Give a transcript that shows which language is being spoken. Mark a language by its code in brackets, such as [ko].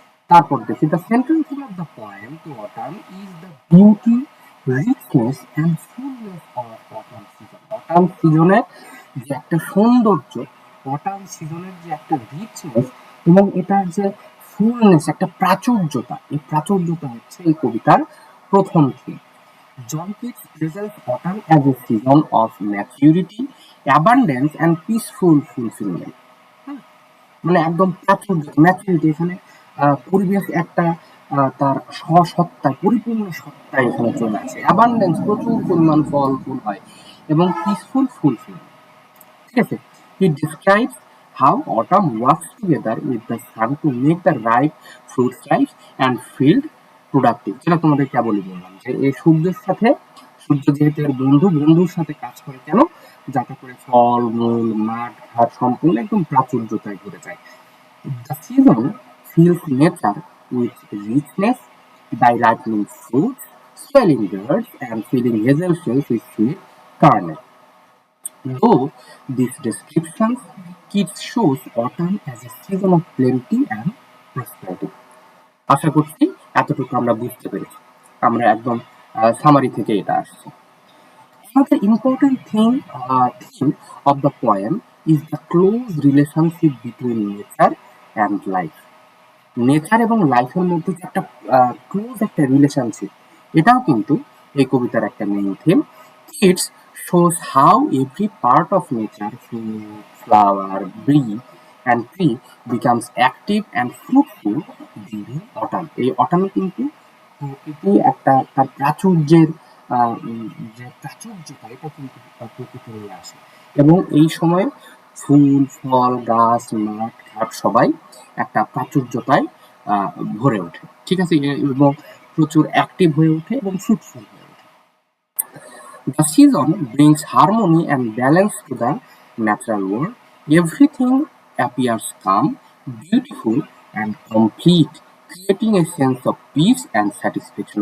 [bn] তারপর দেখি [en] The central theme of the poem to autumn is the beauty, richness and fullness of autumn season. [bn] Autumn সিজনের যে একটা সৌন্দর্য, অটাম সিজনের যে একটা রিচনেস, এবং এটার যে ফুলনেস, একটা প্রাচুর্যতা, এই প্রাচুর্যতা হচ্ছে এই কবিতার প্রথম theme. [en] John Keats presents autumn as a season of maturity, abundance and peaceful fulfillment. [bn] মানে একদম প্রাচুর্য, ম্যাচুরিটি, এখানে পরিবেশ একটা তার সত্তা, পরিপূর্ণ সত্তা এখানে চলে আসে, অ্যাবান্ডেন্স, প্রচুর পরিমাণ ফল ফুল হয়, এবং পিসফুল ফুলফিলমেন্ট। ঠিক আছে। [en] He describes how autumn works together with the sun to make the right fruits right and field productive. [bn] যেটা তোমাদের কেবলই বললাম যে এই সূর্যের সাথে, সূর্য যেহেতু এর বন্ধু, বন্ধুর সাথে কাজ করে কেন, যাতে করে ফল মূল মাঠ ঘাট সম্পূর্ণ একদম প্রাচুর্যতায় ঘুরে যায়। [en] The season fills nature with richness by ripening fruits, swelling birds, and filling hazel shells with sweet kernel. Though these descriptions, Keats shows autumn as a season of plenty and prosperity. [bn] আশা করছি এতটুকু আমরা বুঝতে পেরেছি। আমরা একদম summary থেকে এটা আসছি। [en] Another important theme of the poem is the close relationship between nature and life. [bn] Nature এবং লাইফের মধ্যে যে একটা ক্লোজ একটা রিলেশনশিপ, এটাও কিন্তু এই কবিতার একটা main theme. [en] It's shows how every part of nature, flower, breeze and tree becomes active and fruitful during autumn. [bn] এই অটামে কিন্তু প্রকৃতি একটা তার প্রাচুর্যের যে প্রাচুর্যতা, এটা কিন্তু প্রকৃতি নিয়ে আসে, এবং এই সময় ফুল, ফল, গাছ, মাঠ, ঘাট সবাই একটা প্রাচুর্যতায় ভরে ওঠে, ঠিক আছে, এবং প্রচুর অ্যাক্টিভ হয়ে ওঠে এবং ফ্রুটফুল হয়ে ওঠে। [en] The season brings harmony and balance to the natural world. Everything appears calm, beautiful, and complete, creating a sense of peace and satisfaction.